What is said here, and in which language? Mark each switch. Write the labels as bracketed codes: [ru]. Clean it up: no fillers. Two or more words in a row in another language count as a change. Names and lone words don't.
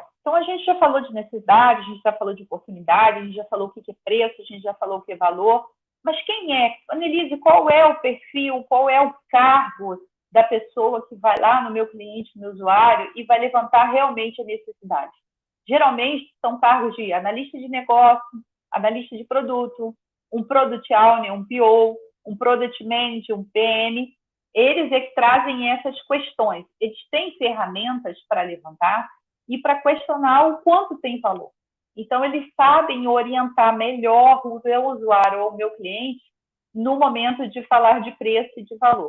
[pt] Então, a gente já falou de necessidade, a gente já falou de oportunidade, a gente já falou o que é preço, a gente já falou o que é valor. Mas quem é? Analise qual é o perfil, qual é o cargo da pessoa que vai lá no meu cliente, no meu usuário, e vai levantar realmente a necessidade. Geralmente, são cargos de analista de negócio, analista de produto, um [en] Product Owner, [pt] um PO, um [en] Product Manager, [pt] um PM. Eles é que trazem essas questões. Eles têm ferramentas para levantar e para questionar o quanto tem valor. Então, eles sabem orientar melhor o meu usuário ou o meu cliente no momento de falar de preço e de valor.